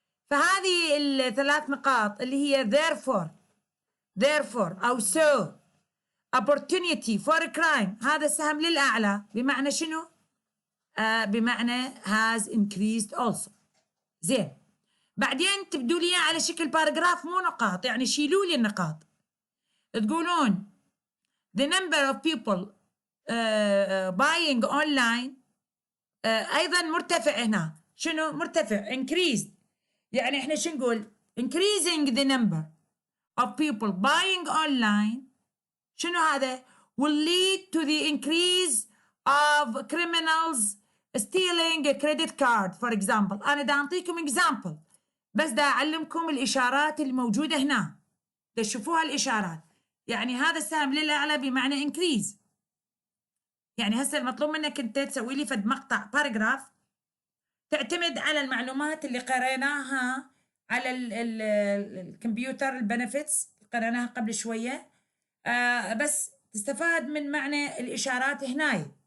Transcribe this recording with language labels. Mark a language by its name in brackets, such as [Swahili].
[Arabic] فهذه الثلاث نقاط اللي هي therefore أو so [English] opportunity for crime، [Arabic] هذا السهم للأعلى بمعنى شنو؟ بمعنى [English] has increased also. [Arabic] زين، بعدين تبدوا لي على شكل باراجراف مو نقاط، يعني شيلوا لي النقاط. تقولون [English] the number of people buying online [Arabic] أيضا مرتفع هنا. شنو مرتفع؟ increased. يعني احنا شو نقول؟ [English] increasing the number of people buying online [Arabic] شنو هذا؟ [English] will lead to the increase of criminals stealing a credit card for example. [Arabic] أنا دا أعطيكم example بس دا أعلمكم الإشارات الموجودة هنا، تشوفوها الإشارات. يعني هذا السهم للأعلى بمعنى increase. يعني هسه المطلوب منك أنت تسوي لي فد مقطع باراجراف تعتمد على المعلومات اللي قريناها على الكمبيوتر البنفتس قريناها قبل شوية، بس تستفاد من معنى الإشارات هناي.